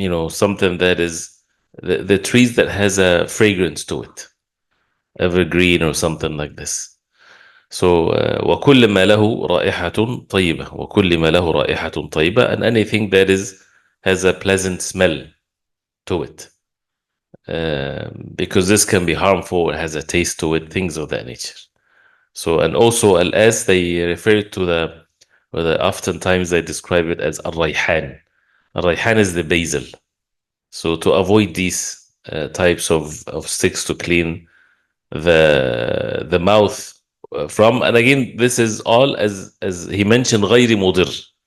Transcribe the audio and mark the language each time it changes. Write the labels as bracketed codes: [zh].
[en] Something that is the trees that has a fragrance to it, evergreen or something like this. [ar] So وكل ما له رائحة طيبة, وكل ما له رائحة طيبة, [en] and anything that has a pleasant smell. to it. Because this can be harmful, it has a taste to it, things of that nature. So, and also al-as, they refer to oftentimes they describe it as al-rayhan. Al-rayhan is the basil. So to avoid these types of sticks to clean the mouth from, and again, this is all as he mentioned, [ar] غير مضر.